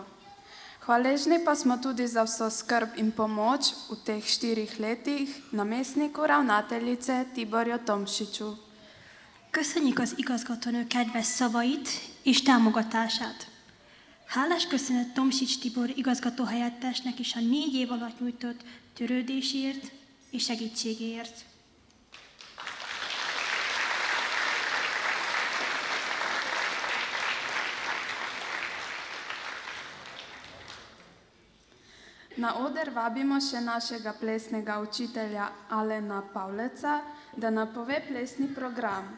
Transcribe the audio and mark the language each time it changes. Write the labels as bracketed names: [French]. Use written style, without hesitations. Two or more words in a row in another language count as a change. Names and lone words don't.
[Slovenian] Hvaležni pa smo tudi za vso skrb in pomoč v teh 4 letih namestniku ravnateljice Tiborju Tomšiču. [Hungarian] Köszönjük az igazgatónő kedves szavait és támogatását. Hálás köszönet Tomšič Tibor igazgatóhelyettesnek is a 4 év alatt nyújtott törődésért és segítségéért. [Slovenian] Na oder vabimo še našega plesnega učitelja Alena Pavleca, da napove plesni program.